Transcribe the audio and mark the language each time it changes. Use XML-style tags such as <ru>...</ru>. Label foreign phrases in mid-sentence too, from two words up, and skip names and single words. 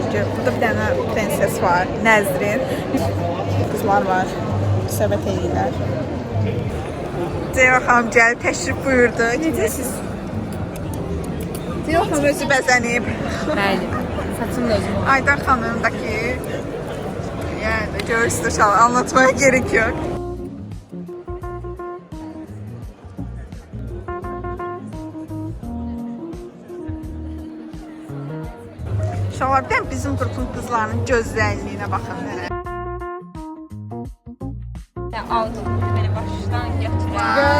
<az>Burada bir dənə prenses var, Nəzrin. Qızlar var, söhbət edirlər. Ceyva xanım gəldi, təşrif buyurdu. Necəsiz? Ceyva xanım özü bəzənib. Bəli, saçım da özüm. Aydan xanım da ki, yəni görürsünüz,</az> <tr>anlatmaya gerek yok.</tr> <az>Şalardan bizim qrupun qızlarının gözəlliyinə baxın.</az> <tr>Aldım beni baştan götüren.</tr>